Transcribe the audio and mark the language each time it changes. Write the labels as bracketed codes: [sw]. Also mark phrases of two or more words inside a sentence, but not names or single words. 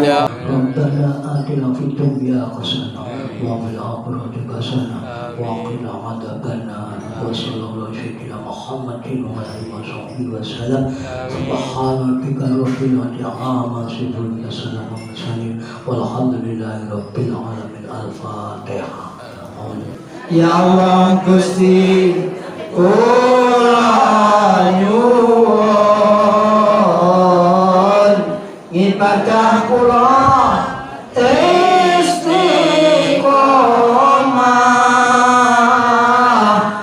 [ar] ربنا آتنا في الدنيا حسنة وفي الآخرة حسنة وقنا عذاب النار. وصلى الله على سيدنا محمد وآله وصحبه وسلم. سبحان ربك رب العزة عما يصفون وسلام على المرسلين والحمد لله رب العالمين. Al-Fatihah. [jv] Ya Allah Gusti kula nyuwun ibadah kula istiqomah.